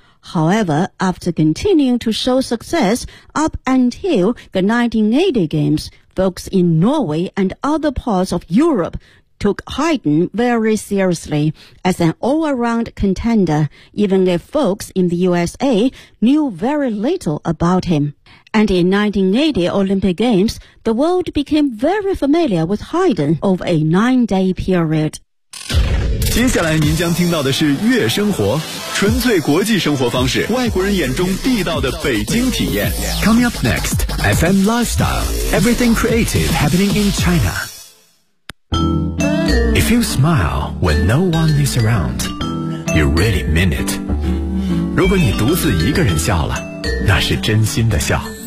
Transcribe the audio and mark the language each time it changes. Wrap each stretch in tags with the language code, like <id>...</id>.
<en>However, after continuing to show success up until the 1980 Games, folks in Norway and other parts of Europe took Haydn very seriously as an all-around contender, even if folks in the USA knew very little about him. And in 1980 Olympic Games, the world became very familiar with Haydn over a 9-day period.</en> <zh>接下来您将听到的是月生活，纯粹国际生活方式，外国人眼中地道的北京体验。</zh> <en>Coming up next, FM Lifestyle, everything creative happening in China. If you smile when no one is around, you really mean it.</en> <zh>如果你独自一个人笑了，那是真心的笑。</zh>